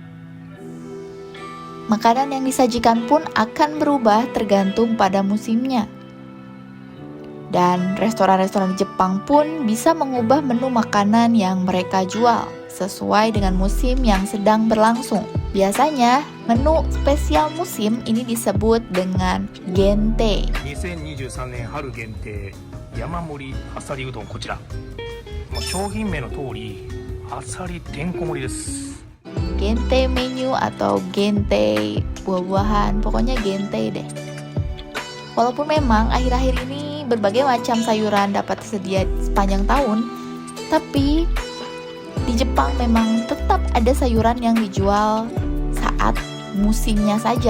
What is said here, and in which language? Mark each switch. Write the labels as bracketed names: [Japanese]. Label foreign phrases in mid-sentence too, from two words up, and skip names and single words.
[Indonesian] Makanan yang disajikan pun akan berubah tergantung pada musimnya. Dan restoran-restoran di Jepang pun bisa mengubah menu makanan yang mereka jual sesuai dengan musim yang sedang berlangsung. Biasanya, menu spesial musim ini disebut dengan gente. [Japanese] 2023年春限定山盛りあさりうどんこちら。商品名の通りあさりてんこ盛りです。 [Indonesian] Gente menu atau gente buah-buahan, pokoknya gente deh. Walaupun memang akhir-akhir ini berbagai macam sayuran dapat tersedia sepanjang tahun, tapi di Jepang memang tetap ada sayuran yang dijual saat musimnya saja.